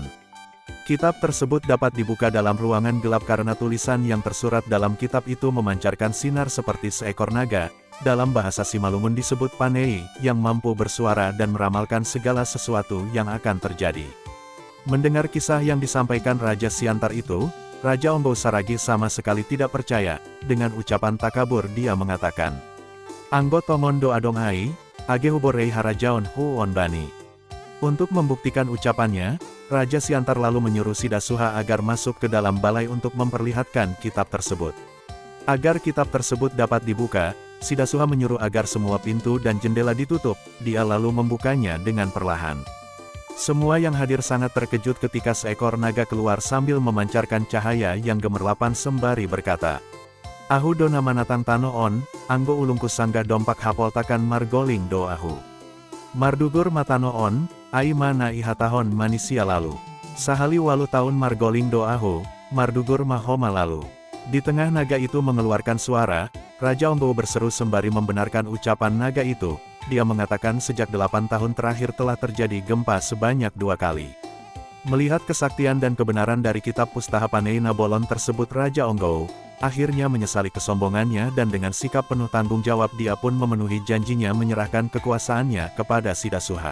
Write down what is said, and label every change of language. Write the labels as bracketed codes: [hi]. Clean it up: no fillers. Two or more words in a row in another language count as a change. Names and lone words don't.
[id] Kitab tersebut dapat dibuka dalam ruangan gelap karena tulisan yang tersurat dalam kitab itu memancarkan sinar seperti seekor naga, dalam bahasa Simalungun disebut Panei, yang mampu bersuara dan meramalkan segala sesuatu yang akan terjadi. Mendengar kisah yang disampaikan Raja Siantar itu, Raja Onggou Saragi sama sekali tidak percaya. Dengan ucapan takabur dia mengatakan, [bts] "Anggo tongondo adong ai, age huborei harajaon huon bani." [id] Untuk membuktikan ucapannya, Raja Siantar lalu menyuruh Sidasuha agar masuk ke dalam balai untuk memperlihatkan kitab tersebut. Agar kitab tersebut dapat dibuka, Sidasuha menyuruh agar semua pintu dan jendela ditutup, dia lalu membukanya dengan perlahan. Semua yang hadir sangat terkejut ketika seekor naga keluar sambil memancarkan cahaya yang gemerlapan sembari berkata, [bts] "Ahu do nama natang tano on, anggo ulungku sanggah dompak hapoltakan margoling do ahu. Mardugur matano on, ai mana ihatahon manusia lalu. Sahali walu tahun margoling do ahu, mardugur mahoma lalu." [id] Di tengah naga itu mengeluarkan suara, Raja Onggou berseru sembari membenarkan ucapan naga itu. Dia mengatakan sejak 8 tahun terakhir telah terjadi gempa sebanyak 2 kali. Melihat kesaktian dan kebenaran dari kitab Pustaha Panei Nabolon tersebut, Raja Onggou akhirnya menyesali kesombongannya dan dengan sikap penuh tanggung jawab dia pun memenuhi janjinya menyerahkan kekuasaannya kepada Sidasuha.